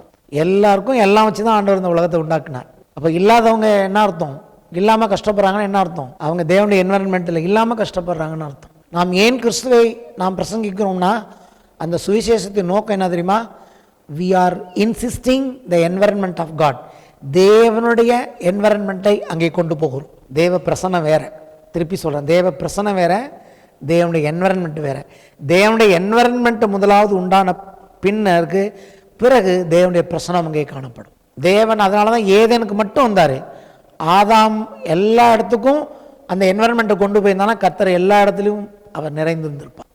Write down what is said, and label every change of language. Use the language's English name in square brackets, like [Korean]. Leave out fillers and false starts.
[Tamil] எல்லாருக்கும் எல்லாம் வச்சு தான் ஆண்டவர் இந்த உலகத்தை உண்டாக்குனார். அப்போ இல்லாதவங்க என்ன அர்த்தம்? இல்லாமல் கஷ்டப்படுறாங்கன்னு என்ன அர்த்தம்? அவங்க தேவனுடைய என்வரன்மெண்ட்டில் இல்லாமல் கஷ்டப்படுறாங்கன்னு அர்த்தம். நாம் ஏன் கிறிஸ்துவை நாம் பிரசங்கிக்கிறோம்னா அந்த சுவிசேஷத்தின் நோக்கம் என்ன தெரியுமா? [English] we are insisting the environment of God. [Tamil] தேவனுடைய என்வரன்மெண்ட்டை அங்கே கொண்டு போகிறோம். தேவ பிரசன்னம் வேற, திருப்பி சொல்கிறேன், தேவ பிரசன்னம் வேற, தேவனுடைய என்வரன்மெண்ட் வேற. தேவனுடைய என்வரன்மெண்ட் முதலாவது உண்டான பின்னருக்கு பிறகு தேவனுடைய பிரசன்னம் அங்கே காணப்படும். தேவன் அதனால தான் ஏதேனுக்கு மட்டும் வந்தார். ஆதாம் எல்லா இடத்துக்கும் அந்த என்வரன்மெண்ட்டை கொண்டு போயிருந்தாலும் கர்த்தர் எல்லா இடத்துலையும் அவர் நிறைந்திருந்திருப்பார்.